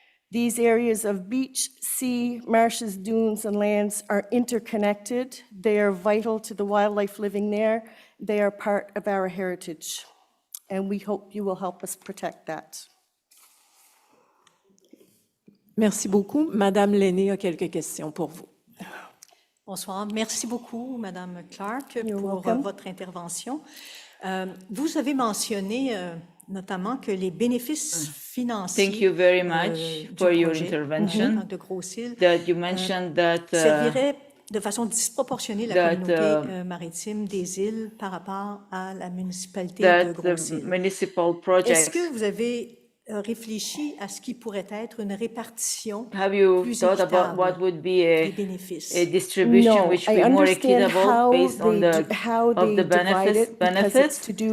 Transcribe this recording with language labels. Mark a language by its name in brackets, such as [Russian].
[English] These areas of beach, sea, marshes, dunes, and lands are interconnected. They are vital to the wildlife living there. They are part of our heritage, and we hope you will help us protect that. [French] Merci beaucoup. Madame Lenné a quelques questions pour vous. Bonsoir. Merci beaucoup, Madame Clark, pour votre intervention. Vous avez mentionné notamment que les bénéfices financiers [English] Thank you very much for your intervention. [French] De Grosse-Île [English] that you mentioned that [French] servirait de façon disproportionnée la communauté maritime des îles par rapport à la municipalité de Grosse-Île. Est-ce que vous avez réfléchi à ce qui pourrait être une répartition plus équitable des bénéfices? [English] A distribution which would be more equitable based on the benefits.